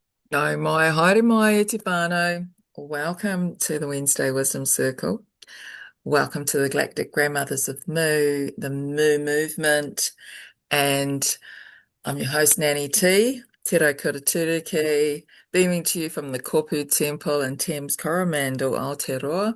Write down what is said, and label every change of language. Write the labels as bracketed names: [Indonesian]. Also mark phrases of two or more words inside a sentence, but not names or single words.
[Māori] Nau mai, haere mai e te whānau. [English] Welcome to the Wednesday Wisdom Circle. Welcome to the Galactic Grandmothers of Mu, the Mu Movement. And I'm your host, Nanny T, Te Rau Kura Turuki, beaming to you from the Kopu Temple in Thames Coromandel, Aotearoa.